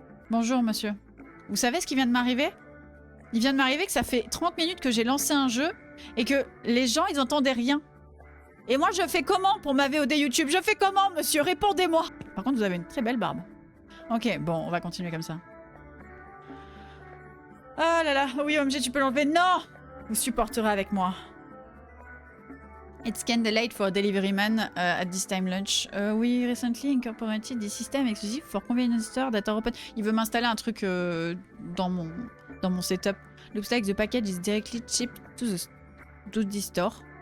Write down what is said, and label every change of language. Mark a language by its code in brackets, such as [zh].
[fr] Bonjour, monsieur. Vous savez ce qui vient de m'arriver? Il vient de m'arriver que ça fait 30 minutes que j'ai lancé un jeu et que les gens, ils entendaient rien. Et moi, je fais comment pour ma VOD YouTube? Je fais comment, monsieur? Répondez-moi. Par contre, vous avez une très belle barbe. Ok, bon, on va continuer comme ça. Oh là là, oui, OMG, tu peux l'enlever. Non! Vous supporterez avec moi. [en] It's kinda late for a delivery man at this time lunch. We recently incorporated this system exclusive for convenience store that are open. [fr] Il veut m'installer un truc dans mon setup. [en] Looks like the package is directly shipped to the store.